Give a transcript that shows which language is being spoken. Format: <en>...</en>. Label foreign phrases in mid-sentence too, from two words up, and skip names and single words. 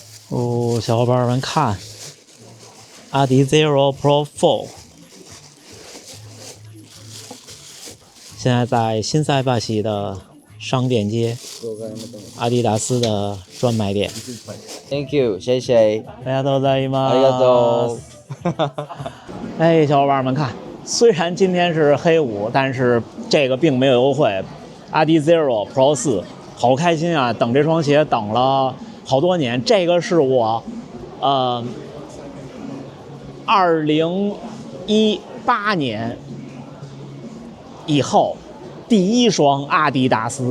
<zh>哦，小伙伴们看，阿迪 Zero Pro 4，现在在新塞巴西的商店街，阿迪达斯的专卖店。</zh> <en>Thank you，</en> <zh>谢谢。大家都在吗？</zh> <ja>ありがとう。</ja> <zh>哎，小伙伴们看，虽然今天是黑五，但是这个并没有优惠。阿迪 Zero Pro 4，好开心啊！等这双鞋等了好多年，这个是我，2018年以后第一双阿迪达斯。</zh>